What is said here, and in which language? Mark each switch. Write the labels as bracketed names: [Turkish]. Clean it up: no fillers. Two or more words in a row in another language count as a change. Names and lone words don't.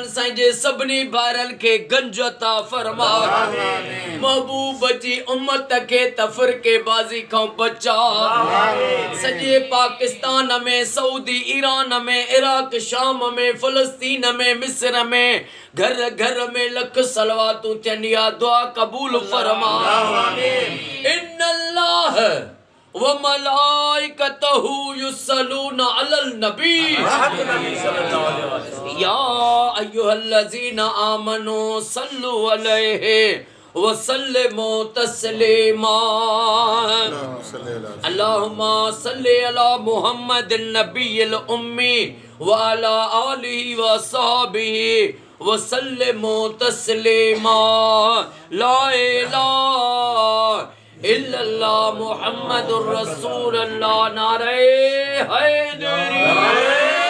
[Sindhi] साईं जे सभनी भाइरनि खे गंज अता फरमा महबूब जी उम्मत खे तफ़रीक़े बाज़ी खां बचा सॼे पाकिस्तान में सऊदी ईरान में इराक शाम में फ़लस्तीन में मिस्र में घर घर में लख सलवातूं थियनि या दुआ क़बूल फरमा [Arabic] إن الله وملائكته يصلون على النبي يا أيها الذين آمنوا صلوا عليه وسلموا تسليما اللهم صل على محمد النبي الأمي و على آله و صحبه وسلموا تسليما لا إله إلا الله محمد رسول الله [Urdu] نعرہ حیدری